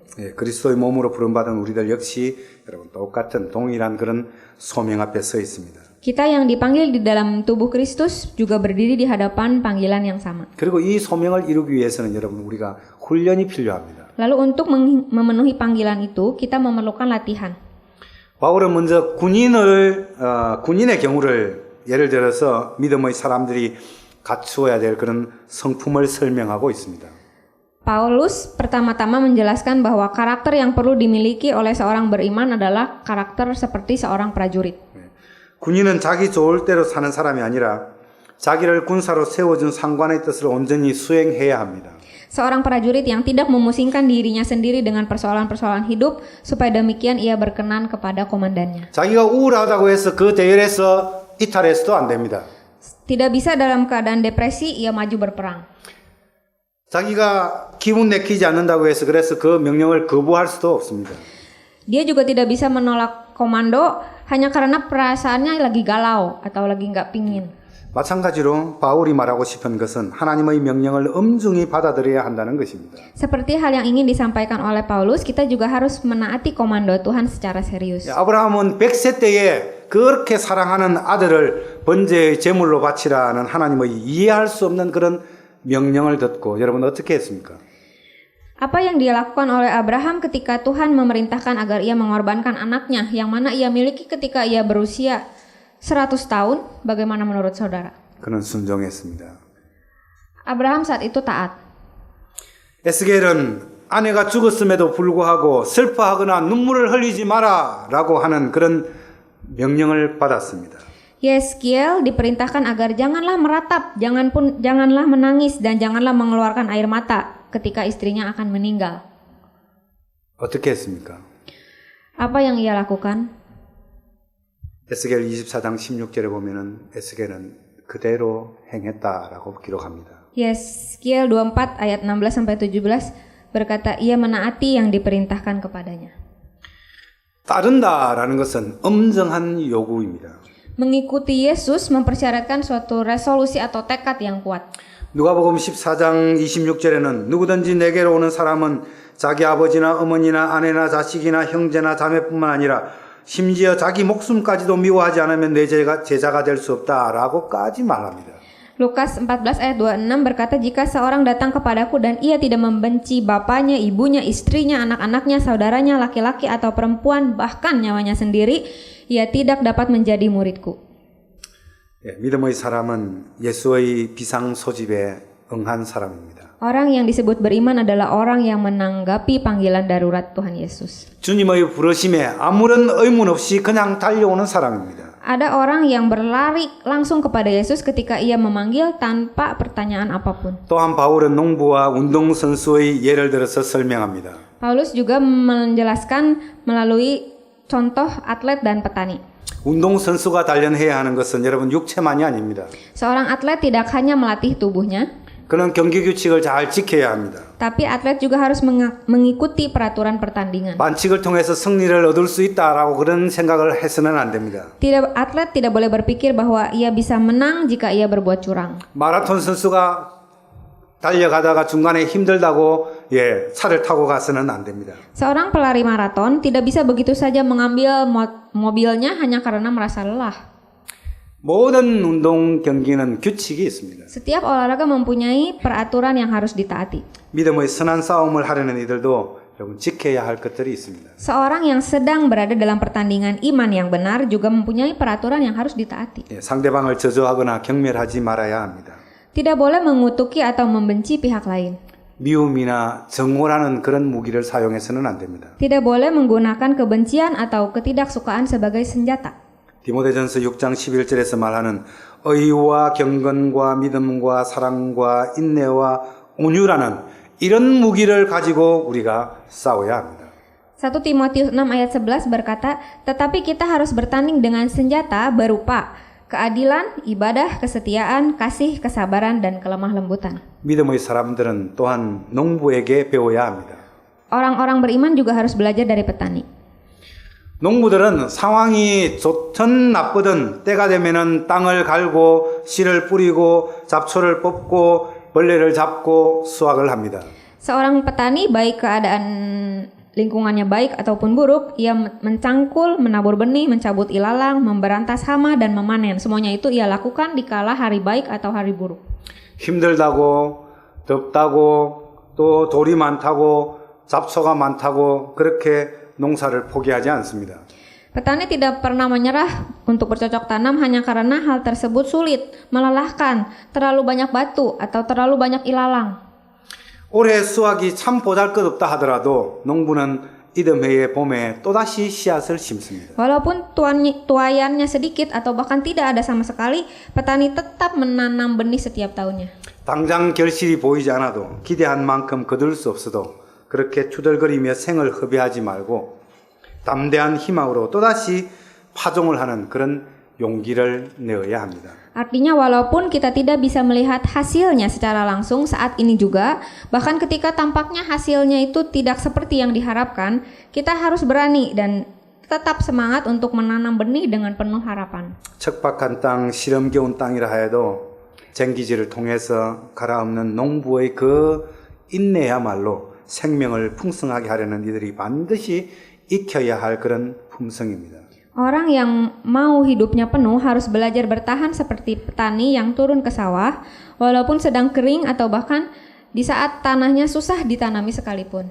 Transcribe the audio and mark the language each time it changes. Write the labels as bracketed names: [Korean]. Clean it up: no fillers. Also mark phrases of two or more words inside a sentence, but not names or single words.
[Korean] 그리스도의 몸으로 부름받은 우리들 역시 여러분 똑같은 동일한 그런 소명 앞에 서 있습니다. [Indonesian] Kita yang dipanggil di dalam tubuh Kristus juga berdiri di hadapan panggilan yang sama. [Korean] 그리고 이 소명을 이루기 위해서는 여러분 우리가 훈련이 필요합니다. [Indonesian] Lalu untuk memenuhi panggilan itu, kita memerlukan latihan. [Korean] 바울은 먼저 군인의 경우를 예를 들어서 믿음의 사람들이 갖추어야 될 그런 성품을 설명하고 있습니다. [Indonesian] Paulus pertama-tama menjelaskan bahwa karakter yang perlu dimiliki oleh seorang beriman adalah karakter seperti seorang prajurit. [Korean] 군인은 자기 좋을 대로 사는 사람이 아니라 자기를 군사로 세워준 상관의 뜻을 온전히 수행해야 합니다. [Indonesian] Seorang prajurit yang tidak memusingkan dirinya sendiri dengan persoalan-persoalan hidup, supaya demikian ia berkenan kepada komandannya. [Korean] 자기가 우울하다고 해서 그 대열에서 이탈해서도 안 됩니다. [Indonesian] Tidak bisa dalam keadaan depresi ia maju berperang. [Korean] 자기가 기분 내키지 않는다고 해서 그래서 그 명령을 거부할 수도 없습니다. [Indonesian] Dia juga tidak bisa menolak komando hanya karena perasaannya lagi galau atau lagi nggak pingin. [Korean] 마찬가지로 바울이 말하고 싶은 것은 하나님의 명령을 엄중히 받아들여야 한다는 것입니다. [Indonesian] Seperti hal yang ingin disampaikan oleh Paulus, kita juga harus menaati komando Tuhan secara serius. [Korean] 아브라함은 100세 때에 그렇게 사랑하는 아들을 번제의 제물로 바치라는 하나님의 이해할 수 없는 그런 명령을 듣고 여러분 어떻게 했습니까? [Indonesian] Apa yang dilakukan oleh Abraham ketika Tuhan memerintahkan agar ia mengorbankan anaknya yang mana ia miliki ketika ia berusia 100 tahun, bagaimana menurut saudara? [Korean] 그는 순종했습니다. [Indonesian] Abraham saat itu taat. [Korean] 에스겔은 아내가 죽었음에도 불구하고 슬퍼하거나 눈물을 흘리지 마라라고 하는 그런 명령을 받았습니다. [Indonesian] Yeskiel diperintahkan agar janganlah meratap, janganlah menangis dan janganlah mengeluarkan air mata ketika istrinya akan meninggal. [Korean] 어떻게 했습니까? [Indonesian] Apa yang ia lakukan? [Korean] 에스겔 24장 16절에 보면은 에스겔은 그대로 행했다라고 기록합니다. [Indonesian] Yeskiel 24 ayat 16 sampai 17 berkata ia menaati yang diperintahkan kepadanya. [Korean] 따른다라는 것은 엄정한 요구입니다. [Indonesian] Mengikuti Yesus mempersyaratkan suatu resolusi atau tekad yang kuat. [Korean] 누가복음 14장 26절에는 누구든지 내게로 오는 사람은 자기 아버지나 어머니나 아내나 자식이나 형제나 자매뿐만 아니라 심지어 자기 목숨까지도 미워하지 않으면 내 제자가 될 수 없다라고까지 말합니다. [Indonesian] Lukas 14 ayat 26 berkata, jika seorang datang kepadaku dan ia tidak membenci bapaknya, ibunya, istrinya, anak-anaknya, saudaranya, laki-laki atau perempuan, bahkan nyawanya sendiri, ia tidak dapat menjadi muridku. [Korean] 믿음의 사람은 예수의 비상 소집에 응한 사람입니다. [Indonesian] Orang yang disebut beriman adalah orang yang menanggapi panggilan darurat Tuhan Yesus. [Korean] 주님의 부르심에 아무런 의문 없이 그냥 달려오는 사람입니다. [Indonesian] Ada orang yang berlari langsung kepada Yesus ketika ia memanggil tanpa pertanyaan apapun. [Korean] 또한 바울은 농부와 운동선수의 예를 들어서 설명합니다. [Indonesian] Paulus juga menjelaskan melalui contoh atlet dan petani. [Korean] 운동선수가 단련해야 하는 것은 여러분 육체만이 아닙니다. [Indonesian] Seorang atlet tidak hanya melatih tubuhnya, [Korean] 그는 경기 규칙을 잘 지켜야 합니다. [Indonesian] tapi atlet juga harus mengikuti peraturan pertandingan. [Korean] 반칙을 통해서 승리를 얻을 수 있다라고 그런 생각을 해서는 안 됩니다. [Indonesian] Atlet tidak boleh berpikir bahwa ia bisa menang jika ia berbuat curang. [Korean] 마라톤 선수가 달려가다가 중간에 힘들다고 차를 타고 가서는 안 됩니다. [Indonesian] Seorang pelari maraton tidak bisa begitu saja mengambil mobilnya hanya karena merasa lelah. [Korean] 모든 운동 경기는 규칙이 있습니다. [Indonesian] Setiap olahraga mempunyai peraturan yang harus ditaati. [Korean] 믿음의 선한 싸움을 하려는 이들도 여러분 지켜야 할 것들이 있습니다. [Indonesian] Seorang yang sedang berada dalam pertandingan iman yang benar juga mempunyai peraturan yang harus ditaati. [Korean] 상대방을 저주하거나 경멸하지 말아야 합니다. [Indonesian] Tidak boleh mengutuki atau membenci pihak lain. [Korean] 미움이나 정오라는 그런 무기를 사용해서는 안 됩니다. [Indonesian] Tidak boleh menggunakan kebencian atau ketidaksukaan sebagai senjata. [Korean] 디모데전서 6장 11절에서 말하는 의와 경건과 믿음과 사랑과 인내와 온유라는 이런 무기를 가지고 우리가 싸워야 합니다. [Indonesian] 1 Timotius 6 ayat 11 berkata, tetapi kita harus bertanding dengan senjata berupa keadilan, ibadah, kesetiaan, kasih, kesabaran, dan kelemah lembutan. [Korean] 믿음의 사람들은 또한 농부에게 배워야 합니다. [Indonesian] Orang-orang beriman juga harus belajar dari petani. [Korean] 농부들은 상황이 좋든 나쁘든 때가 되면은 땅을 갈고 씨를 뿌리고 잡초를 뽑고 벌레를 잡고 수확을 합니다. [Indonesian] Seorang petani baik keadaan lingkungannya baik ataupun buruk, ia mencangkul, menabur benih, mencabut ilalang, memberantas hama dan memanen. Semuanya itu ia lakukan dikala hari baik atau hari buruk. [Korean] 힘들다고 덥다고 또 돌이 많다고 잡초가 많다고 그렇게 농사를 포기하지 않습니다. [Indonesian] Petani tidak pernah menyerah untuk bercocok tanam hanya karena hal tersebut sulit, melelahkan, terlalu banyak batu atau terlalu banyak ilalang. [Korean] 올해 수확이 참 보잘것없다 하더라도 농부는 이듬해의 봄에 또다시 씨앗을 심습니다. [Indonesian] Walaupun tuaiannya sedikit atau bahkan tidak ada sama sekali, petani tetap menanam benih setiap tahunnya. [Korean] 당장 결실이 보이지 않아도 기대한 만큼 거둘 수 없어도 그렇게 투덜거리며 생을 허비하지 말고 담대한 희망으로 또다시 파종을 하는 그런 용기를 내어야 합니다. [Indonesian] Artinya walaupun kita tidak bisa melihat hasilnya secara langsung saat ini juga, bahkan ketika tampaknya hasilnya itu tidak seperti yang diharapkan, kita harus berani dan tetap semangat untuk menanam benih dengan penuh harapan. [Korean] 척박한 땅, 시름겨운 땅이라 해도 쟁기질을 통해서 갈아엎는 농부의 그 인내야말로 생명을 풍성하게 하려는 이들이 반드시 익혀야 할 그런 품성입니다. [Indonesian] Orang yang mau hidupnya penuh harus belajar bertahan seperti petani yang turun ke sawah, walaupun sedang kering atau bahkan di saat tanahnya susah ditanami sekalipun.